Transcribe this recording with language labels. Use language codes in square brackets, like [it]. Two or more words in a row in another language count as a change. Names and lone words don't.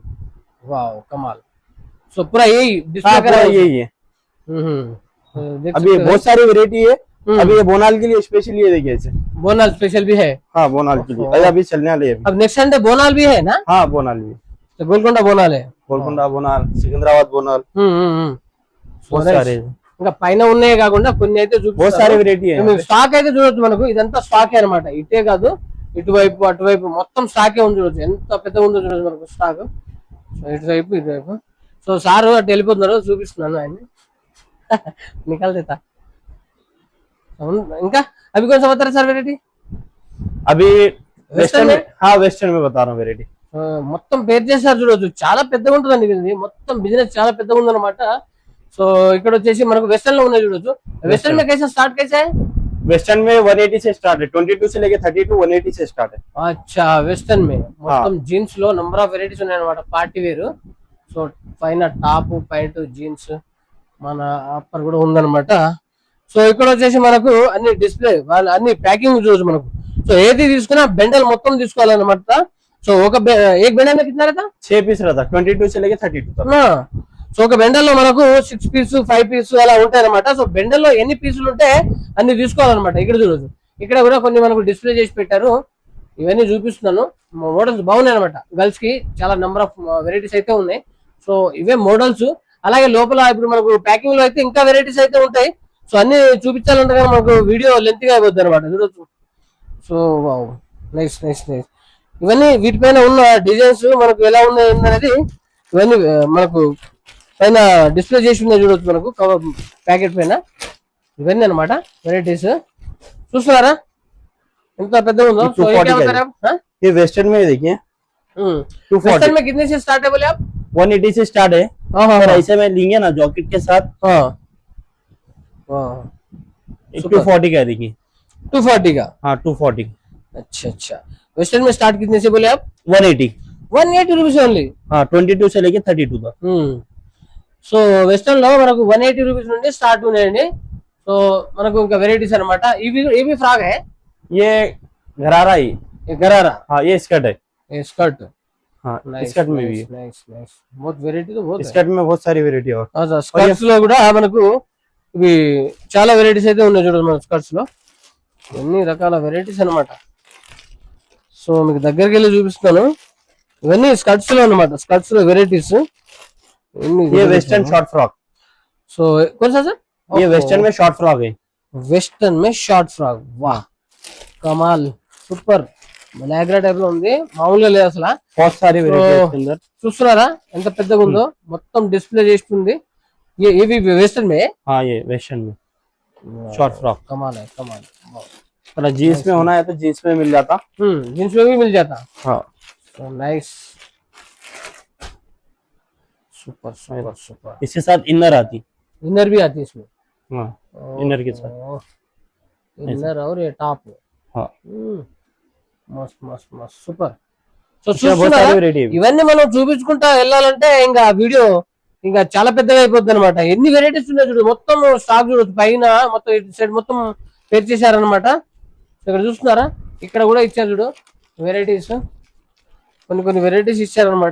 [hi] वाह कमाल. सो पूरा यही डिस्प्ले हाँ, करा यही है। अभी बहुत सारी वेरायटी है। अभी ये बोनाल के लिए स्पेशल ये देखिए ऐसे बोनाल स्पेशल भी है? हाँ बोनाल के लिए अभी चलने वाले हैं। अब नेक्स्ट संडे बोनाल भी है ना? हाँ बोनाल भी, तो गोलकोंडा बोनाल है, [te] గోల్కొండ బోనాల్, సికింద్రాబాద్ బోనాల్, [hi] बहुत सारे [te] ఇంకా పైన ఉన్నాయి కాకుండా కొన్ని అయితే [hi] बहुत सारे वेरायटी है। [te] స్టాక్ అయితే చూడొచ్చు. మనకు ఇదంతా స్టాక్ అనమాట. ఇటే కాదు ఇటువైపు అటువైపు మొత్తం స్టాకే ఉంది. చూడొచ్చు ఎంత పెద్దగా ఉందో చూడొచ్చు మనకు స్టాక్. ఇటువైపు సో సార్ అటు వెళ్ళిపోతున్నారు, చూపిస్తున్నాను ఆయన్ని. [hi] निकाल देता. [te] ఇంకా అవి కొంచెం అవుతారా సార్ వెరైటీ? [hi] अभी Western वेस्टर्न में? में, हाँ वेस्टर्न में बता रहा हूँ वेरायटी। [te] మొత్తం పేరు చేశారు చూడొచ్చు, చాలా పెద్దగా ఉంటుందండి ఇది, మొత్తం బిజినెస్ చాలా పెద్దగా ఉందన్నమాట. సో ఇక్కడ వచ్చేసి మనకు వెస్టర్న్ లో ఉన్నాయి చూడొచ్చు. [hi] వెస్టర్న్ में कैसा स्टार्ट कैसा है? वेस्टर्न में 180 से स्टार्ट है, 22 से लेके 32 180 से स्टार्ट है। [te] అచ్చా వెస్టర్న్ మే మొత్తం జీన్స్ లో [en] number of varieties [te] ఉన్నాయి అనమాట, [en] party wear. [te] సో పైన [en] top pant jeans, [te] మన అప్పర్ కూడా ఉందన్నమాట. సో ఇక్కడ వచ్చేసి మనకు అన్ని డిస్ప్లే వాళ్ళు అన్ని ప్యాకింగ్ చూడొచ్చు మనకు. సో ఏది తీసుకున్నా బెండల్ మొత్తం తీసుకోవాలన్నమాట. [hi] సో ఒక एक बंडल कितना रहता? 6 पीस रहता, 22 से लेके 32 तक। [te] సో ఒక బెండల్ లో మనకు 6 పీస్ 5 పీస్ అలా ఉంటాయి అనమాట. సో బెండల్ లో ఎన్ని పీసులు ఉంటే అన్ని తీసుకోవాలన్నమాట. ఇక్కడ చూడొచ్చు, ఇక్కడ కూడా కొన్ని మనకు డిస్ప్లే చేసి పెట్టారు, ఇవన్నీ చూపిస్తున్నాను. మోడల్స్ బాగున్నాయి అనమాట. గర్ల్స్ కి చాలా [en] number of varieties [te] అయితే ఉన్నాయి. సో ఇవే మోడల్స్. అలాగే లోపల ఇప్పుడు మనకు ప్యాకింగ్ లో అయితే ఇంకా వెరైటీస్ అయితే ఉంటాయి. సో అన్ని చూపించాలంటే కానీ మనకు [en] video length [te] గా అయిపోద్ది అనమాట, చూడొచ్చు. [en] so wow, nice nice nice. [te] ఇవన్నీ వీటిపైన ఉన్న డిజైన్స్ మనకు ఎలా ఉన్నాయి అనేది ఇవన్నీ మనకు పైన డిస్ప్లే చేసి ఉన్నాయి చూడొచ్చు మనకు [en] cover packet [te] పైన. ఇవన్నీ అనమాట వెరైటీస్, చూస్తున్నారా ఎంత పెద్దగా ఉందో. సో [hi] ये वेस्टर्न में देखिए 240 वेस्टर्न में कितने से स्टार्ट है बोले आप? 180 से स्टार्ट है। और ऐसे में लेंगे ना जॉकेट के साथ, हाँ 240 का है देखिए। 240 का? हाँ 240। अच्छा अच्छा, वेस्टर्न में स्टार्ट कितने से बोले आप? 180। [en] 180 rupees only? [hi] हाँ 22 से लेके 32 तक। [te] సో వెస్టర్న్ లో మనకు 180 రూపీస్ నుండి స్టార్ట్ ఉన్నాయండి. సో మనకు ఇంకా వెరైటీస్ అనమాట. ఇవి ఫ్రాక్ है, [hi] ये घरारा ही, ये गरारा, हाँ ये स्कर्ट है। ये स्कर्ट, हाँ नाइस स्कर्ट में भी है। [en] nice nice, [hi] बहुत వెరైటీ तो बहुत है. स्कर्ट में बहुत सारी वेरायटी और [te] స్కర్ట్స్ లో కూడా మనకు ఇవి చాలా వెరైటీస్ అయితే ఉన్నాయి చూడండి మన స్కర్ట్స్ లో, ఎన్ని రకాల వెరైటీస్ అన్నమాట. సో మీకు దగ్గరికి వెళ్ళి చూపిస్తాను. ఇవన్నీ స్కర్ట్స్ లో అన్నమాట, స్కర్ట్స్ లో వెరైటీస్. [hi] ये [en] western short frock. [te] సో కొంచెం సార్ [hi] ये वेस्टर्न में [en] short frock [hi] है। वेस्टर्न में [en] short frock, [hi] वाह कमाल, सुपर. [te] మలాగ్రా టైప్ లో ఉంది, మామూలుగా లేదు అసలు. [hi] बहुत सारी वेरायटी है इसके अंदर। [te] చూస్తున్నారా ఎంత పెద్దగా ఉందో, మొత్తం డిస్ప్లే చేస్తుంది. ఇవి వెస్టర్న్ మే? [hi] हाँ ये वेस्टर्न में [en] short frock. [hi] कमाल है कमाल। अगर जीन्स में होना है तो जीन्स में मिल जाता। जींस में भी मिल जाता। हाँ नाइस, [en] super super super. [hi] इसके साथ इनर आती। इनर भी आती है इसमें? हाँ इनर के साथ इनर और ये टॉप। हाँ मस्त मस्त मस्त सुपर. सो इसमें बहुत सारी वेरायटी है। [te] ఇవన్నీ మనం చూపించుకుంటా వెళ్ళాలంటే ఇంకా వీడియో ఇంకా చాలా పెద్దగా అయిపోద్ది అనమాట. ఎన్ని వెరైటీస్ ఉన్నాయి చూడు, మొత్తం స్టాక్ చూడొచ్చు. పైన మొత్తం ఇటు సైడ్ మొత్తం పేర్ చేశారనమాట. ఇక్కడ చూస్తున్నారా, ఇక్కడ కూడా ఇచ్చారు చూడు వెరైటీస్, కొన్ని కొన్ని వెరైటీస్ ఇచ్చారనమాట.